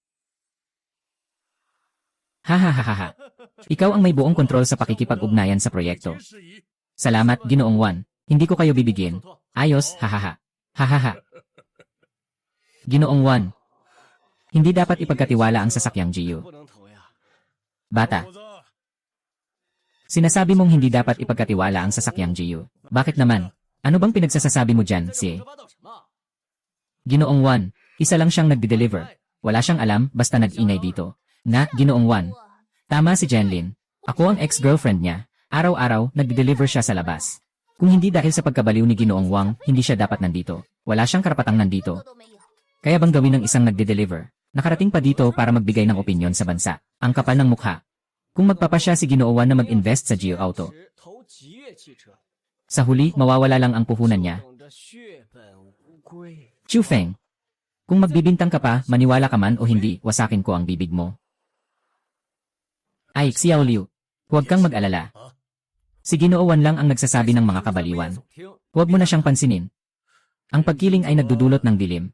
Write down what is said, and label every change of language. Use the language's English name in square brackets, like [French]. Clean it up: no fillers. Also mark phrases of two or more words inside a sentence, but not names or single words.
[Filipino] Hahaha. Ikaw ang may buong kontrol sa pakikipag-ugnayan sa proyekto. Salamat, Ginoong Juan. Hindi ko kayo bibigyan. Ayos, hahaha. Hahaha. Ginoong Juan. Hindi dapat ipagkatiwala ang sasakyang Gio. [Chinese] 不能投呀。 [Filipino] Bata. Sinasabi mong hindi dapat ipagkatiwala ang sasakyang Gio. Bakit naman? Ano bang pinagsasasabi mo dyan, si [Chinese] 胡说八道什么？ [Filipino] Ginoong Juan? Isa lang siyang nagde-deliver. Wala siyang alam, basta nag-ingay dito. Na, Ginoong Juan. Tama si Jenlyn. Ako ang ex-girlfriend niya. Araw-araw, nagde-deliver siya sa labas. Kung hindi dahil sa pagkabaliw ni Ginoong Wang, hindi siya dapat nandito. Wala siyang karapatang nandito. [Chinese] 都没有。 [Filipino] Kaya bang gawin ng isang nagde-deliver? Nakarating pa dito para magbigay ng opinyon sa bansa. Ang kapal ng mukha. Kung magpapasya si Ginoo Juan na mag-invest sa Geo Auto, [Chinese] 投吉悦汽车， [Filipino] sa huli, mawawala lang ang puhunan niya. [Chinese] 等着血本无归。 [Filipino] Chu Feng. Kung magbibintang ka pa, maniwala ka man o hindi, wasakin ko ang bibig mo. Ay, Xiao Liu. Huwag kang mag-alala. Si Ginoo Juan lang ang nagsasabi ng mga kabaliwan. [Chinese] 听， [Filipino] Huwag mo na siyang pansinin. Ang pagkiling ay nagdudulot ng dilim.